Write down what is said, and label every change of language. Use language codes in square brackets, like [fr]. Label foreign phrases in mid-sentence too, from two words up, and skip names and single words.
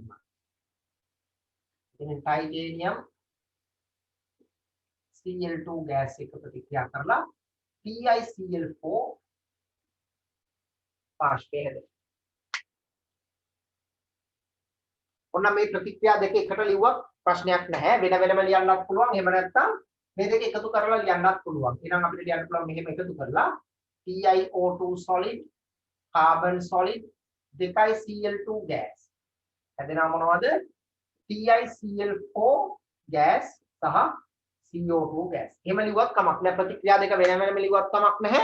[si] එහෙනම් ටයිටේනියම් Cl2 ගෑස් එක ප්‍රතික්‍රියා කරලා PiCl4 පාෂ්පය හැදෙනවා. ඔන්න මේ ප්‍රතික්‍රියා දෙක එකට ලිව්වත් ප්‍රශ්නයක් නැහැ. වෙන වෙනම ලියන්නත් පුළුවන්. එහෙම නැත්නම් මේ දෙක එකතු කරලා ලියන්නත් පුළුවන්. එහෙනම් අපිට ලියන්න පුළුවන් මෙහෙම එකතු කරලා [en] TiO2 solid carbon solid [si] දෙකයි [en] Cl2 gas. [si] හැදෙනා මොනවද? [en] TiCl4 gas [si] සහ [en] CO2 gas. [si] එහෙම ලිව්වත් කමක් නැහැ. ප්‍රතික්‍රියා දෙක වෙන වෙනම ලිව්වත් කමක් නැහැ.